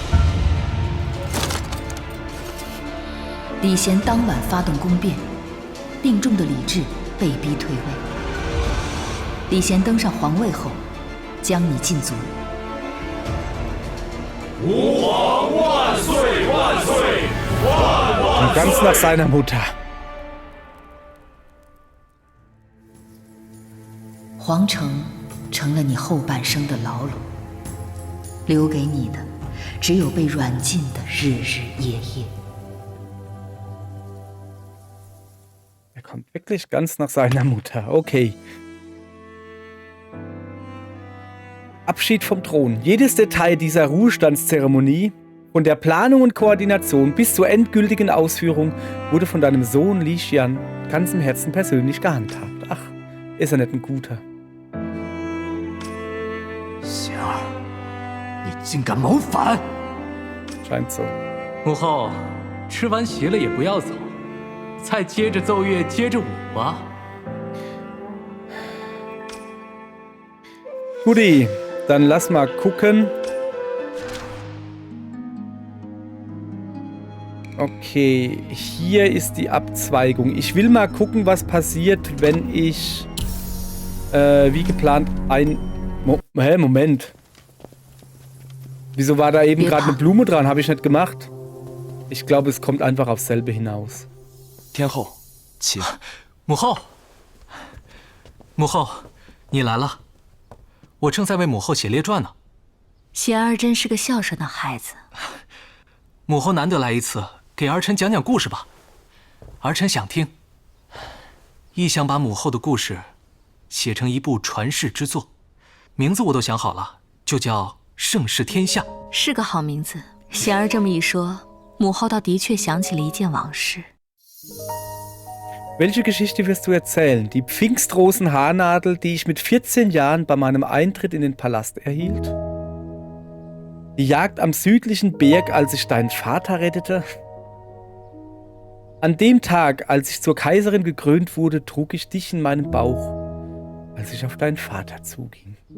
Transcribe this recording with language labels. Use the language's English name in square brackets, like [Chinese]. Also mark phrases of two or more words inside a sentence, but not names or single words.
[Chinese] 李贤当晚发动宫变，病重的李治被逼退位。李贤登上皇位后，将你禁足。吾皇万岁万岁万 [German] Und ganz nach seiner Mutter. [Chinese] 皇城成了你后半生的牢笼，留给你的只有被软禁的日日夜夜。 [German] Kommt wirklich ganz nach seiner Mutter. Okay. Abschied vom Thron. Jedes Detail dieser Ruhestandszeremonie, von der Planung und Koordination bis zur endgültigen Ausführung, wurde von deinem Sohn Li Xian ganz im Herzen persönlich gehandhabt. Ach, ist er nicht ein guter. [Chinese] 贤儿，你竟敢谋反！ [German] Scheint so. [Chinese] 母后，吃完席了也不要走。再接着奏乐，接着舞吧。 [German] Guti, dann lass mal gucken. Okay, hier ist die Abzweigung. Ich will mal gucken, was passiert, wenn ich wie geplant ein... Moment. Wieso war da eben gerade eine Blume dran? Habe ich nicht gemacht. Ich glaube, es kommt einfach aufs selbe hinaus. [Chinese] 天后，请。母后，母后，你来了。我正在为母后写列传呢。贤儿真是个孝顺的孩子。母后难得来一次，给儿臣讲讲故事吧。儿臣想听。亦想把母后的故事写成一部传世之作，名字我都想好了，就叫《盛世天下》。是个好名字。贤儿这么一说，母后倒的确想起了一件往事。 [German] Welche Geschichte wirst du erzählen? Die Pfingstrosen-Haarnadel, die ich mit 14 Jahren bei meinem Eintritt in den Palast erhielt? Die Jagd am südlichen Berg, als ich deinen Vater rettete? An dem Tag, als ich zur Kaiserin gekrönt wurde, trug ich dich in meinem Bauch, als ich auf deinen Vater zuging.